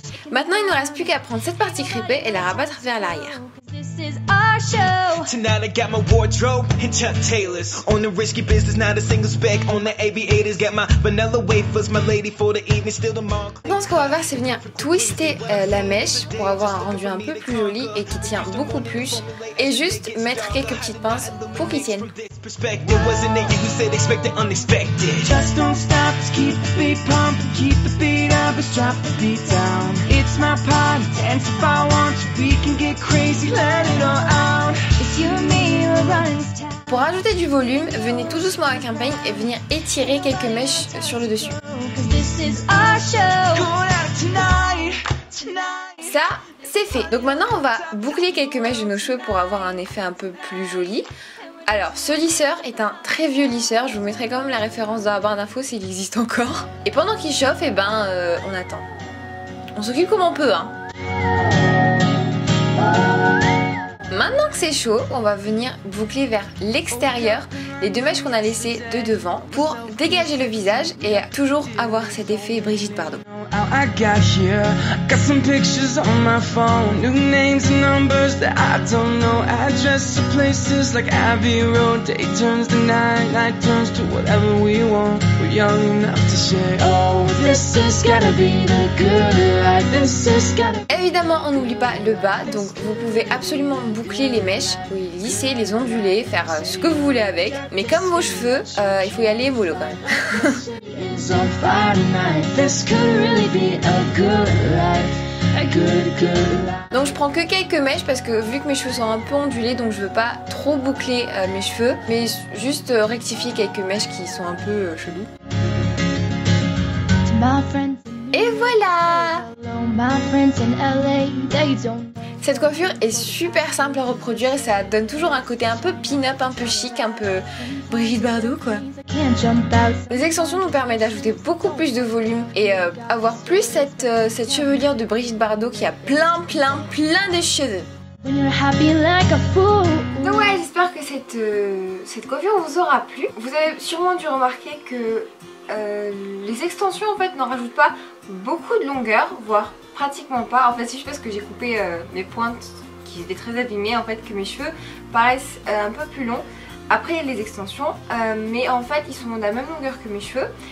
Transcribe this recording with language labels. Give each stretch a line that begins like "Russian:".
French: Maintenant, il ne reste plus qu'à prendre cette partie crêpée et la rabattre vers l'arrière.
English: This is our show. Tonight I got my wardrobe and Chuck Taylors. On the risky business, not a single speck. On the aviators, got my vanilla wafers. My lady for the evening, still tomorrow.
French: Donc ce qu'on va faire, c'est venir twister la mèche pour avoir un rendu un peu plus joli et qui tient beaucoup plus. Et juste mettre quelques petites pinces pour qu'ils tiennent.
English: Perspective wasn't it you who said expect the unexpected. Just don't stop, just keep the beat pumping, keep the beat up, just drop the beat down. It's my party, dance if I want to, we can get crazy, let it all out. It's you and me, we're running this town.
French: Pour rajouter du volume, venez tout doucement avec un peigne et venir étirer quelques mèches sur le dessus.
English: 'Cause this is our show. Going out tonight, tonight.
French: Ça, c'est fait. Donc maintenant, on va boucler quelques mèches de nos cheveux pour avoir un effet un peu plus joli. Alors, ce lisseur est un très vieux lisseur. Je vous mettrai quand même la référence dans la barre d'infos s'il existe encore. Et pendant qu'il chauffe, eh ben, on attend. On s'occupe comme on peut, hein. Maintenant que c'est chaud, on va venir boucler vers l'extérieur les deux mèches qu'on a laissées de devant pour dégager le visage et toujours avoir cet effet Brigitte Bardot.
English: I got here, got some pictures on my phone, new names and numbers that I don't know, address to places like Abbey Road, day turns to night, night turns to whatever we want, we're young enough to say, oh, this has gotta be the good life, this has gotta...
French: Évidemment, on n'oublie pas le bas, donc vous pouvez absolument boucler les mèches, vous les lisser, les onduler, faire ce que vous voulez avec, mais comme vos cheveux, il faut y aller mollo quand même.
English: It's on fire tonight, this could really be a good life, a good life.
French: Donc je prends que quelques mèches parce que vu que mes cheveux sont un peu ondulés, donc je veux pas trop boucler mes cheveux, mais juste rectifier quelques mèches qui sont un peu chelous.
English: To my friends,
French: Et voilà!
English: hello, my friends in LA, they don't.
French: Cette coiffure est super simple à reproduire et ça donne toujours un côté un peu pin-up, un peu chic, un peu Brigitte Bardot quoi.
English: I can't jump out.
French: Les extensions nous permettent d'ajouter beaucoup plus de volume et avoir plus cette chevelure de Brigitte Bardot qui a plein de cheveux.
English: When you're happy like a fool.
French: Donc ouais, j'espère que cette coiffure vous aura plu. Vous avez sûrement dû remarquer que les extensions en fait n'en rajoutent pas beaucoup de longueur, voire pratiquement pas. En fait c'est juste parce que j'ai coupé mes pointes qui étaient très abîmées en fait que mes cheveux paraissent un peu plus longs après les extensions, mais en fait ils sont de la même longueur que mes cheveux.